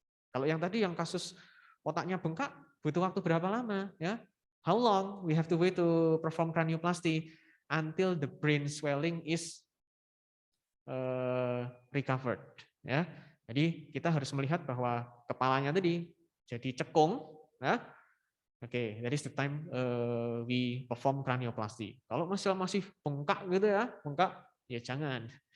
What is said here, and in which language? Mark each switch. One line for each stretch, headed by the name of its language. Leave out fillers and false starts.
Indonesian: Kalau yang tadi yang kasus otaknya bengkak butuh waktu berapa lama ya?
English: How long we have to wait to perform cranioplasty until the brain swelling is recovered ya.
Indonesian: Jadi kita harus melihat bahwa kepalanya tadi jadi cekung ya.
English: Oke, that is the time we perform cranioplasty.
Indonesian: Kalau masih bengkak gitu ya, bengkak ya jangan.